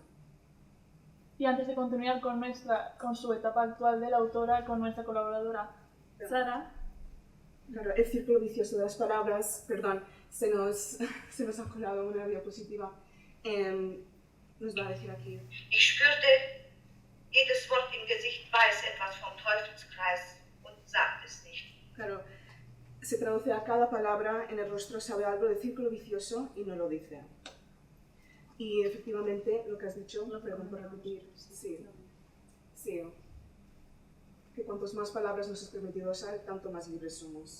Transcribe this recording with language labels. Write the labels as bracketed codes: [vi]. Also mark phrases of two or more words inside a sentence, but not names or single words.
[es] Y antes de continuar con su etapa actual de la autora, con nuestra colaboradora Sara. Claro, el círculo vicioso de las palabras, perdón, se nos ha colado una diapositiva. Nos va a decir aquí. [de] Ich spürte, jedes Wort im Gesicht weiß etwas vom Teufelskreis und sagt es nicht. [es] Claro, se traduce a cada palabra en el rostro sabe algo del círculo vicioso y no lo dice. Y efectivamente, lo que has dicho, perdón por repetir, sí, que cuantas más palabras nos es permitido usar, tanto más libres somos.